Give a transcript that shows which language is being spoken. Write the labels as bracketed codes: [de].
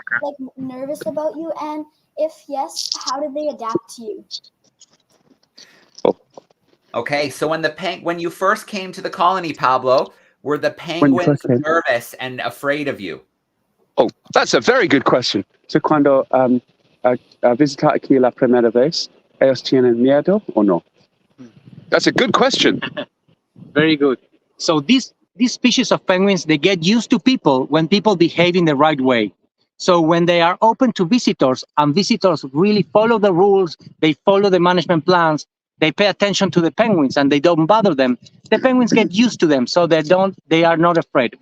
[en] Like nervous about you? And if yes, how did they adapt to you? Okay, so when you first came to the colony, Pablo, were the penguins nervous and afraid of you? Oh, that's a very good question. [es] So cuando visitar aquí la primera vez, ellos tienen miedo o no? [en] That's a good question. Very good. So these species of penguins, they get used to people when people behave in the right way. So when they are open to visitors and visitors really follow the rules, they follow the management plans, they pay attention to the penguins and they don't bother them, the penguins get used to them, so they are not afraid.